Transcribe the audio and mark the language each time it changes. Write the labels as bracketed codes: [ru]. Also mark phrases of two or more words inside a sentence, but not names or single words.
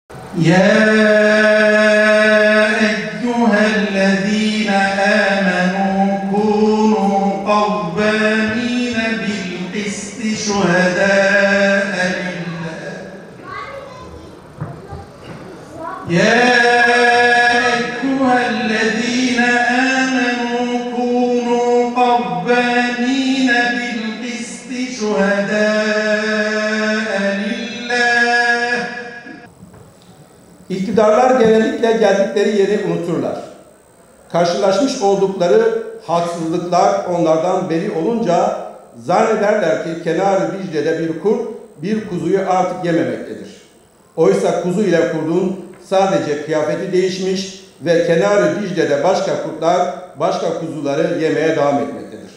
[ar] يا أيها الذين آمنوا كونوا قوامين بالقسط شهداء لله يا أيها الذين آمنوا كونوا قوامين بالقسط شهداء لله. [tr] İktidarlar genellikle geldikleri yeri unuturlar. Karşılaşmış oldukları haksızlıklar onlardan beri olunca zannederler ki Kenar-ı Dicle'de bir kurt bir kuzuyu artık yememektedir. Oysa kuzu ile kurdun sadece kıyafeti değişmiş ve Kenar-ı Dicle'de başka kurtlar başka kuzuları yemeye devam etmektedir.